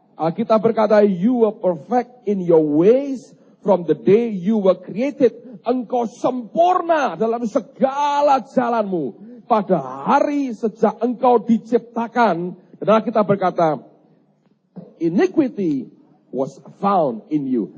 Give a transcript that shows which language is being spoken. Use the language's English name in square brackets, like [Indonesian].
[Indonesian] Alkitab berkata, [English] you were perfect in your ways from the day you were created. [Indonesian] Engkau sempurna dalam segala jalanmu. Pada hari sejak engkau diciptakan. Dan Alkitab berkata, [English] iniquity was found in you.